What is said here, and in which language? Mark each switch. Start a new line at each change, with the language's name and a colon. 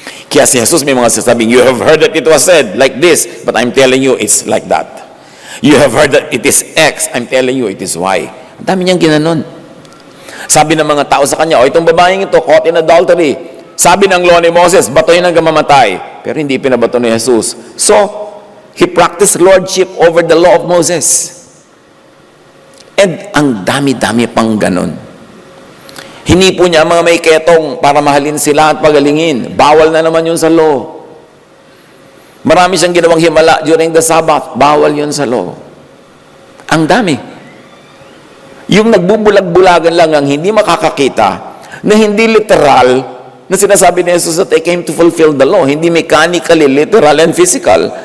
Filipino: Kaya si Jesus may mga sasabing,
English: you have heard that it was said like this, but I'm telling you it's like that. You have heard that it is X, I'm telling you it is Y.
Filipino: Ang dami niyang ginanon. Sabi ng mga tao sa kanya, o itong babaeng ito,
English: caught in adultery.
Filipino: Sabi ng law ni Moses, batoyin hanggang mamatay. Pero hindi pinabato ni Jesus.
English: So, He practiced lordship over the law of Moses.
Filipino: And ang dami-dami pang ganon. Hinipo niya ang mga may ketong para mahalin sila at pagalingin. Bawal na naman yun sa law. Marami siyang ginawang himala during the Sabbath. Bawal yun sa law. Ang dami. Yung nagbubulag-bulagan lang ang hindi makakakita, na hindi literal, na sinasabi ni Jesus
English: that they came to fulfill the law,
Filipino: hindi mechanically, literal, and physical.